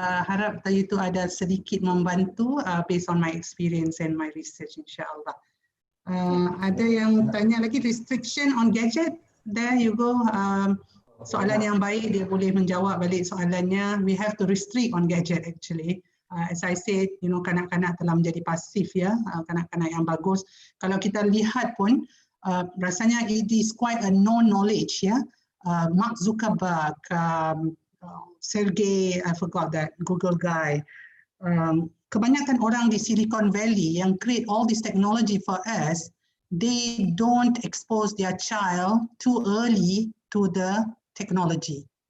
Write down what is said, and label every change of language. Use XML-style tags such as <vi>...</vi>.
<ms>Harap tadi itu ada sedikit membantu</ms> <en>based on my experience and my research, insyaAllah.</en> <ms>Ada yang tanya lagi,</ms> <en>restriction on gadget? There you go.</en> <ms>Soalan yang baik, dia boleh menjawab balik soalannya.</ms> <en>We have to restrict on gadget actually. As I said,</en> <ms>kanak-kanak telah menjadi pasif kanak-kanak yang bagus. Kalau kita lihat pun, rasanya</ms> <en>it is quite a known knowledge Mark Zuckerberg, Sergey, I forgot that, Google guy.</en> <ms>Kebanyakan orang di Silicon Valley yang</ms> <en>create all this technology for us, they don't expose their child too early to the technology.</en>